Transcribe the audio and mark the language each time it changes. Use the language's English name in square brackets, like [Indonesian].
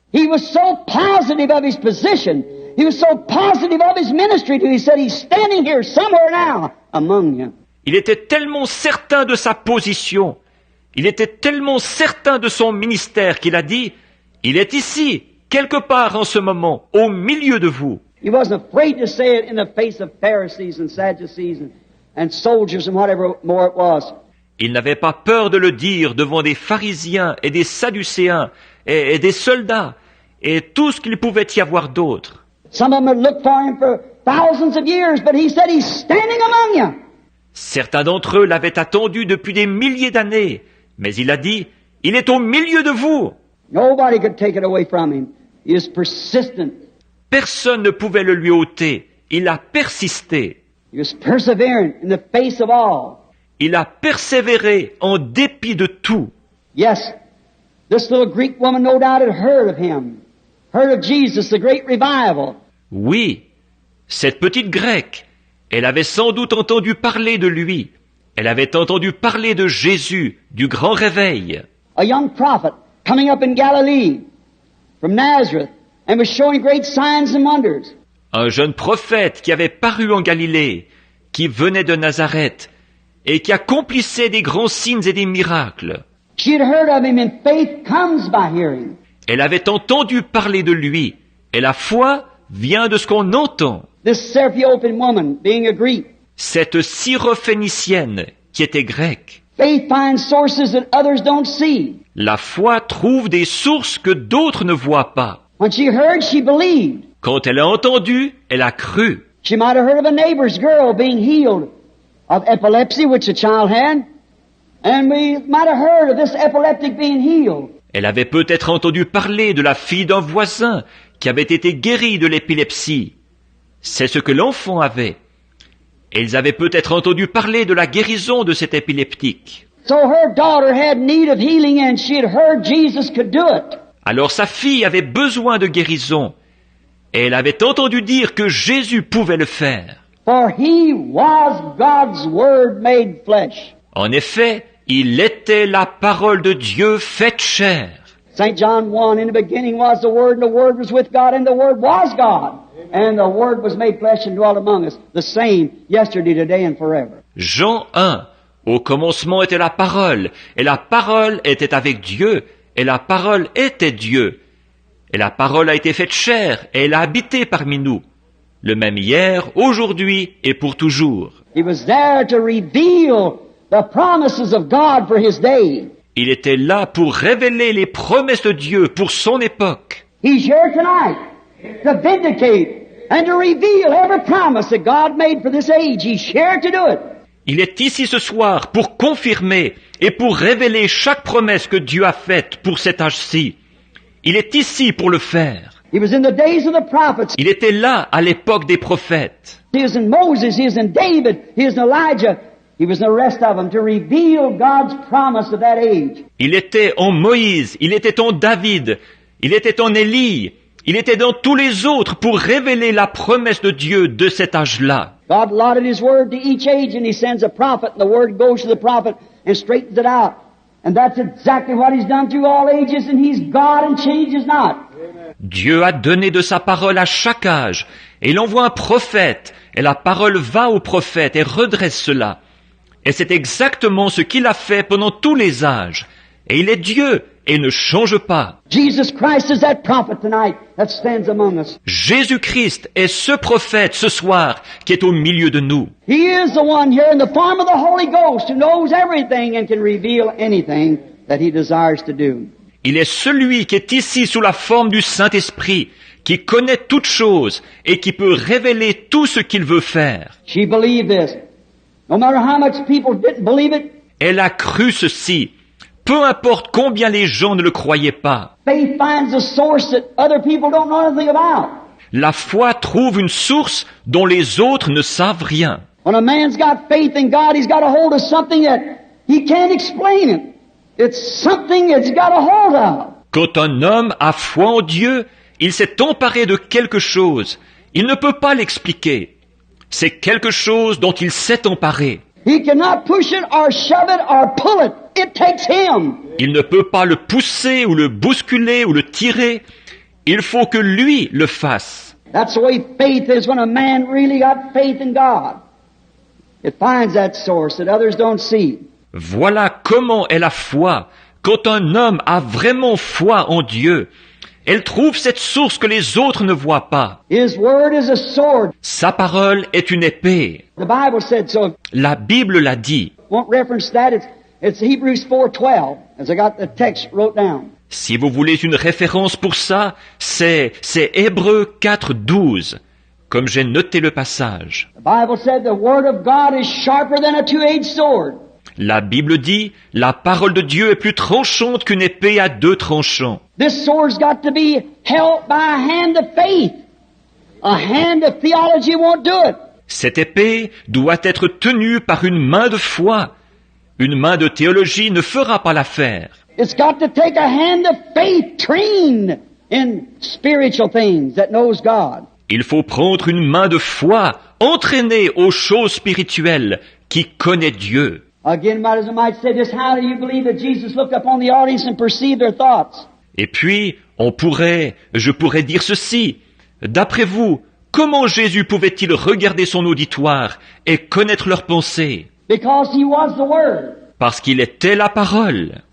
[English] He was so positive of his position. He was so positive of his ministry. He said, he's standing here somewhere now among you. [French] Il était tellement certain de sa position. Il était tellement certain de son ministère qu'il a dit, il est ici, quelque part en ce moment, au milieu de vous. [English] He wasn't afraid to say it in the face of Pharisees and Sadducees and soldiers and whatever more it was. [French] Il n'avait pas peur de le dire devant des pharisiens et des sadducéens et des soldats et tout ce qu'il pouvait y avoir d'autre. [English] Some of them had looked for him for thousands of years, but he said he's standing among you. [French] Certains d'entre eux l'avaient attendu depuis des milliers d'années, mais il a dit, il est au milieu de vous. [English] Nobody could take it away from him. He is persistent. [French] Personne ne pouvait le lui ôter. Il a persisté. [English] He was perseverant in the face of all. [French] Il a persévéré en dépit de tout. [English] Yes, this little Greek woman no doubt had heard of him, heard of Jesus, the great revival. [French] Oui, cette petite Grecque, elle avait sans doute entendu parler de lui. Elle avait entendu parler de Jésus, du grand réveil. [English] A young prophet coming up in Galilee from Nazareth and was showing great signs and wonders. [French] Un jeune prophète qui avait paru en Galilée, qui venait de Nazareth, et qui accomplissait des grands signes et des miracles. [English] She had heard of him, and faith comes by hearing. [French] Elle avait entendu parler de lui, et la foi vient de ce qu'on entend. [English] This Syrophoenician woman, being a Greek, [French] Cette syrophénicienne, qui était grecque, [English] faith finds sources that others don't see. [French] la foi trouve des sources que d'autres ne voient pas. [English] When she heard, she believed. [French] Quand elle a entendu, elle a cru. [English] She might have heard of a neighbor's girl being healed of epilepsy, which a child had, and we might have heard of this epileptic being healed. [French] Elle avait peut-être entendu parler de la fille d'un voisin qui avait été guérie de l'épilepsie. C'est ce que l'enfant avait. Et ils avaient peut-être entendu parler de la guérison de cet épileptique. [English] So her daughter had need of healing, and she had heard Jesus could do it. [French] Alors sa fille avait besoin de guérison. Et elle avait entendu dire que Jésus pouvait le faire. [English] For he was God's Word made flesh. [French] En effet, il était la parole de Dieu faite chair. [English] St. John 1, in the beginning was the Word, and the Word was with God, and the Word was God. And the Word was made flesh and dwelt among us, the same yesterday, today, and forever. [French] Jean 1. Au commencement était la parole, et la parole était avec Dieu, et la parole était Dieu. Et la parole a été faite chair, et elle a habité parmi nous. Le même hier, aujourd'hui et pour toujours. [English] He was there to reveal the promises of God for his day. [French] Il était là pour révéler les promesses de Dieu pour son époque. [English] He's here tonight to vindicate and to reveal every promise that God made for this age. He's here to do it. [French] Il est ici ce soir pour confirmer et pour révéler chaque promesse que Dieu a faite pour cet âge-ci. Il est ici pour le faire. [English] He was in the days of the prophets. [French] Il était là à l'époque des prophètes. [English] He was in Moses. He was in David. He was in Elijah. He was in the rest of them to reveal God's promise of that age. [French] Il était en Moïse, il était en David, il était en Élie, il était dans tous les autres pour révéler la promesse de Dieu de cet âge-là. [English] God allotted His Word to each age, and He sends a prophet, and the Word goes to the prophet and straightens it out. And that's exactly what He's done through all ages, and He's God and changes not. [French] Dieu a donné de sa parole à chaque âge, et il envoie un prophète, et la parole va au prophète et redresse cela. Et c'est exactement ce qu'il a fait pendant tous les âges. Et il est Dieu, et ne change pas. [English] Jesus Christ is that prophet tonight that stands among us. [French] Jésus-Christ est ce prophète ce soir qui est au milieu de nous. [English] He is the one here in the form of the Holy Ghost who knows everything and can reveal anything that He desires to do. [French] Il est celui qui est ici sous la forme du Saint-Esprit, qui connaît toutes choses et qui peut révéler tout ce qu'il veut faire. [English] She believed this. No matter how much people didn't believe it, [French] Elle a cru ceci, peu importe combien les gens ne le croyaient pas. [English] faith finds a source that other people don't know anything about. [French] La foi trouve une source dont les autres ne savent rien. [English] When a man's got faith in God, he's got a hold of something that he can't explain it. It's something he's got a hold of. [French] Quand un homme a foi en Dieu, il s'est emparé de quelque chose. Il ne peut pas l'expliquer. C'est quelque chose dont il s'est emparé. [English] He cannot push it or shove it or pull it. It takes him. [French] Il ne peut pas le pousser ou le bousculer ou le tirer. Il faut que lui le fasse. [English] That's the way faith is when a man really got faith in God. It finds that source that others don't see. [French] Voilà comment est la foi. Quand un homme a vraiment foi en Dieu, elle trouve cette source que les autres ne voient pas. [English] His word is a sword. [French] Sa parole est une épée. [English] The Bible said so. [French] La Bible l'a dit. [English] Won't reference that. It's Hebrews 4:12, as I got the text wrote down. [French] Si vous voulez une référence pour ça, c'est Hébreux 4:12, comme j'ai noté le passage. [English] The Bible said the word of God is sharper than a two-edged sword. [French] La Bible dit, la parole de Dieu est plus tranchante qu'une épée à deux tranchants. [English] This sword's got to be held by a hand of faith. A hand of theology won't do it. [French] Cette épée doit être tenue par une main de foi. Une main de théologie ne fera pas l'affaire. [English] It's got to take a hand of faith trained in spiritual things that knows God. [French] Il faut prendre une main de foi entraînée aux choses spirituelles qui connaît Dieu. [English] Again, might say this, how do you believe that Jesus looked upon the audience and perceived their thoughts? [French] Et puis, je pourrais dire ceci. D'après vous, comment Jésus pouvait-il regarder son auditoire et connaître leurs pensées? [English] Because he was the Word. [French] Parce qu'il était la parole.